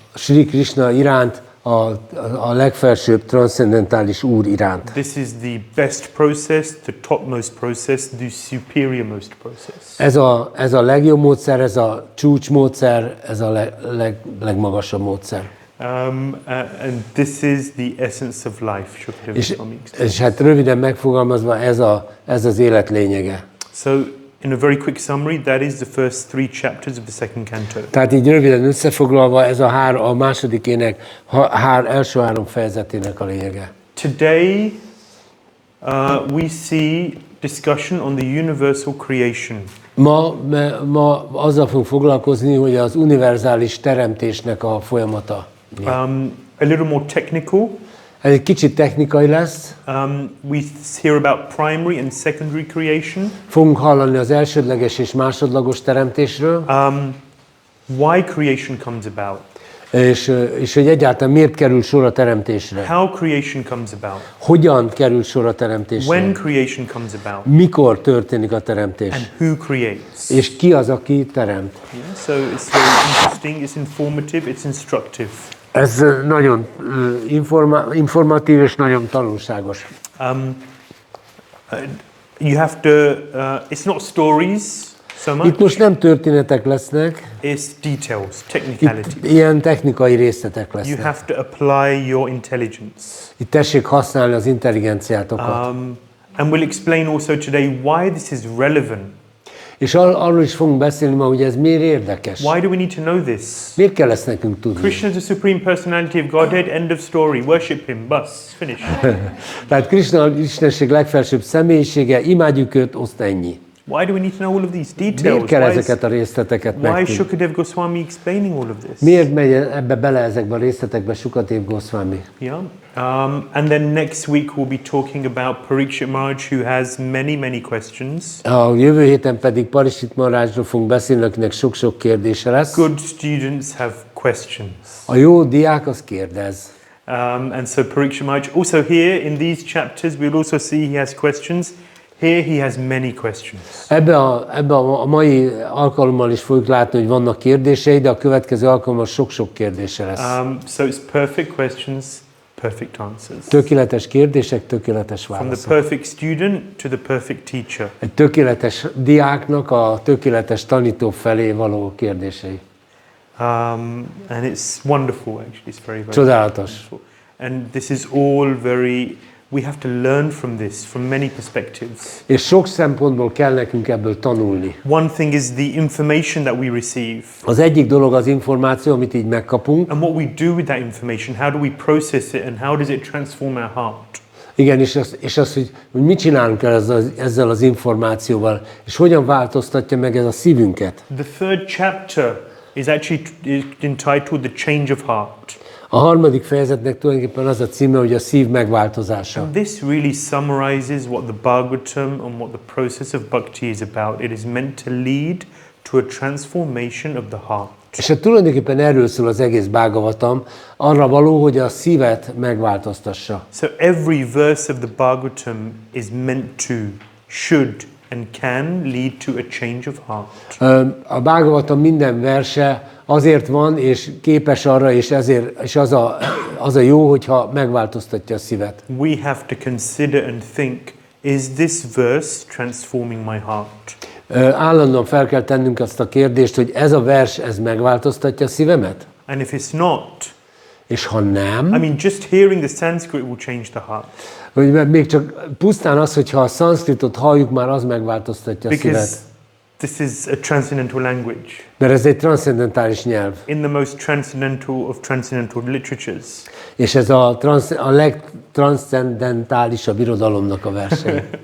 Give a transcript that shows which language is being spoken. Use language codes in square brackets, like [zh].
[hu] Sri Krishna iránt, a legfelsőbb transzcendentális Úr iránt. [en] This is the best process, the topmost process, the superiormost process. [hu] Ez a legjobb módszer, ez a csúcsmódszer, ez a legmagasabb módszer. [en] And this is the essence of life, Shukadev Goswami explains. [hu] És hát röviden megfogalmazva ez az élet lényege. [en] So, in a very quick summary, that is the first 3 chapters of the 2nd canto. [hu] Tehát így röviden összefoglalva ez a második ének első 3 fejezetének a lényege. [en] Today, we see discussion on the universal creation. [hu] Ma azzal fogunk foglalkozni, hogy az univerzális teremtésnek a folyamata. [en] A little more technical. [hu] Ez egy kicsit technikai lesz. [en] We hear about primary and secondary creation. [hu] Fogunk hallani az elsődleges és másodlagos teremtésről. [en] Why creation comes about. [hu] És hogy egyáltalán miért kerül sor a teremtésre. [en] How creation comes about. [hu] Hogyan kerül sor a teremtésre. [en] When creation comes about. [hu] Mikor történik a teremtés. [en] And who creates. [hu] És ki az, aki teremt. [en] Yeah, so it's very interesting, it's informative, it's instructive. [hu] Ez nagyon informatív és nagyon tanulságos. [en] You have to, it's not stories so much. [hu] Itt most nem történetek lesznek, [en] It's details, technicalities. [hu] itt ilyen technikai részletek [en] You [hu] lesznek. [en] have to apply your intelligence. [hu] Itt tessék használni az intelligenciátokat. [en] And we'll explain also today why this is relevant. [hu] És arról is fogunk beszélni ma, hogy ez miért érdekes. [en] Why do we need to know this? [hu] Miért kell ezt nekünk tudni? [en] Krishna is the supreme personality of Godhead, end of story. Worship him, bus, finish. [hu] Tehát Krishna az Istenség legfelsőbb személyisége, imádjuk őt, azt ennyi. [en] Why do we need to know all of these details? [hu] Miért kell ezeket a részleteket [en] Why [hu] megtudni? [en] Shukadev Goswami explaining all of this? [hu] Miért megy ebbe bele ezekbe a részletekbe Shukadev Goswami? [en] Yeah. And then next week we'll be talking about Parikshit Maharaj, who has many questions. [hu] A jövő héten pedig Parikshit Maharajról fogunk beszélni, akinek sok-sok kérdése lesz. [en] Good students have questions. [hu] A jó diák az kérdez. [en] And so Parikshit Maharaj, also here in these chapters, we'll also see he has questions. Here he has many questions. [hu] Ebbe a mai alkalommal is fogjuk látni, hogy vannak kérdései, de a következő alkalommal sok-sok kérdése lesz. [en] So it's perfect questions, perfect answers. [hu] Tökéletes kérdések, tökéletes [en] From the [hu] válaszok. [en] perfect student to the perfect teacher. [hu] Egy tökéletes diáknak a tökéletes tanító felé való kérdései. [en] And it's wonderful actually, it's very [hu] Csodálatos. [en] wonderful. And this is all very, we have to learn from this, from many perspectives. [hu] És sok szempontból kell nekünk ebből tanulni. [en] One thing is the information that we receive. [hu] Az egyik dolog az információ, amit így megkapunk. [en] And what we do with that information, how do we process it and how does it transform our heart? [hu] Igen, és az, hogy mit csinálunk ezzel az információval, és hogyan változtatja meg ez a szívünket. [en] The third chapter is actually entitled The Change of Heart. [hu] A harmadik fejezetnek tulajdonképpen az a címe, hogy a szív megváltozása. [en] And this really summarizes what the Bhagavatam and what the process of bhakti is about. It is meant to lead to a transformation of the heart. [hu] És tulajdonképpen erről szól az egész Bhagavatam, arra való, hogy a szívet megváltoztassa. [en] So every verse of the Bhagavatam is meant to, should and can lead to a change of heart. [hu] A Bhagavatam minden verse azért van, és képes arra, és az a jó, hogyha megváltoztatja a szívet. [en] We have to consider and think, is this verse transforming my heart? [hu] Állandóan fel kell tennünk azt a kérdést, hogy ez a vers, ez megváltoztatja a szívemet? [en] And if it's not, [hu] És ha nem, [en] I mean, just hearing the Sanskrit will change the heart. [hu] hogy még csak pusztán az, hogyha a szanszkritot halljuk, már az megváltoztatja a szívet. [en] Because this is a transcendental language. [hu] Mert ez egy transzcendentális nyelv. [en] In the most transcendental of transcendental literatures. [hu] És ez a legtranszcendentálisabb irodalomnak a verseny.